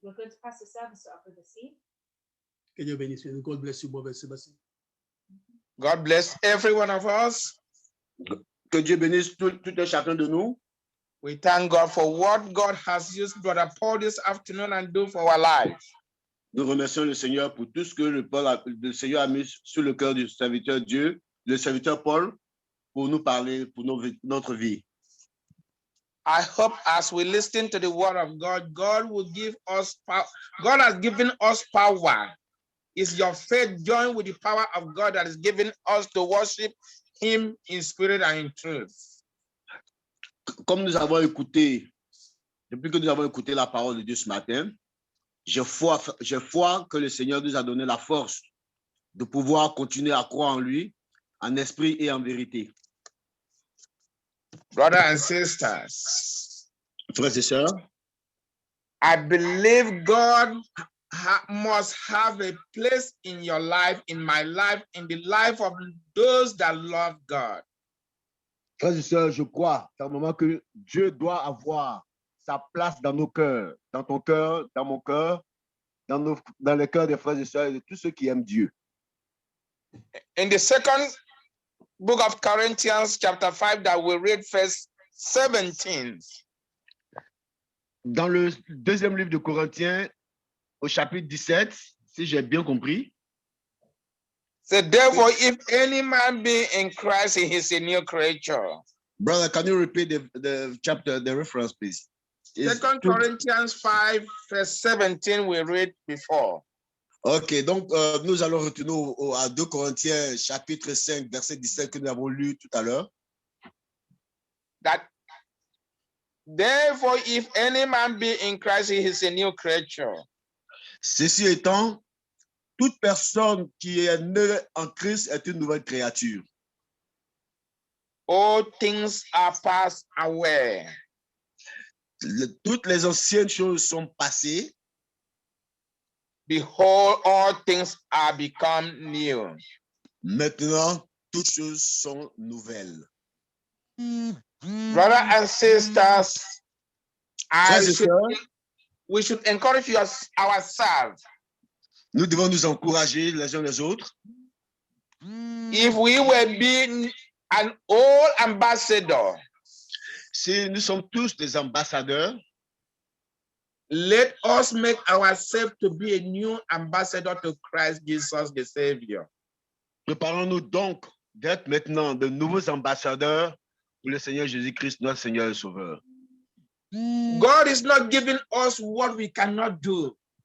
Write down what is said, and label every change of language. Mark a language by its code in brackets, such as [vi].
[en] We're going to pass the service to our brother C. [fr] Que Dieu bénisse. [en] God bless you, brother Sébastien. God bless every one of us. [fr] Que Dieu bénisse tout et chacun de nous. [en] We thank God for what God has used Brother Paul this afternoon and do for our lives. [fr] Nous remercions le Seigneur pour tout ce que le Seigneur a mis sur le cœur du serviteur Dieu, le serviteur Paul, pour nous parler, pour notre vie. [en] I hope as we listen to the word of God, God will give us power. God has given us power. Is your faith joined with the power of God that is giving us to worship Him in spirit and in truth? [fr] Comme nous avons écouté, depuis que nous avons écouté la parole de Dieu ce matin, j'ai foi que le Seigneur nous a donné la force de pouvoir continuer à croire en lui, en esprit et en vérité. [en] Brothers and sisters, [fr] Frères et sœurs, [en] I believe God must have a place in your life, in my life, in the life of those that love God. [fr] frères et sœurs, je crois fermement que Dieu doit avoir sa place dans nos cœurs, dans ton cœur, dans mon cœur, dans les cœurs des frères et sœurs et de tous ceux qui aiment Dieu. [en] In the second book of Corinthians, chapter 5, that we read verse 17. [fr] Dans le deuxième livre de Corinthiens, au chapitre 17, si j'ai bien compris, [en] So therefore, if any man be in Christ, he is a new creature. brother, can you repeat the chapter, the reference, please? Second Corinthians 5, verse 17, we read before. [fr] Ok, donc nous allons retourner à 2 Corinthiens, chapitre 5, verset 17 que nous avons lu tout à l'heure. [en] That therefore, if any man be in Christ, he is a new creature. [fr] Ceci étant, toute personne qui est née en Christ est une nouvelle créature. [en] All things are passed away. [fr] Toutes les anciennes choses sont passées. [en] Behold, all things are become new. [fr] Maintenant, toutes choses sont nouvelles. [en] Brothers and sisters, [fr] Frères et sœurs, [en] we should encourage ourselves. [fr] nous devons nous encourager les uns les autres. [en] If we were being an old ambassador, [fr] Si nous sommes tous des ambassadeurs, [en] let us make ourselves to be a new ambassador to Christ Jesus the Savior. [fr] préparons-nous donc d'être maintenant de nouveaux ambassadeurs pour le Seigneur Jésus-Christ, notre Seigneur et Sauveur. [en] God is not giving us what we cannot do.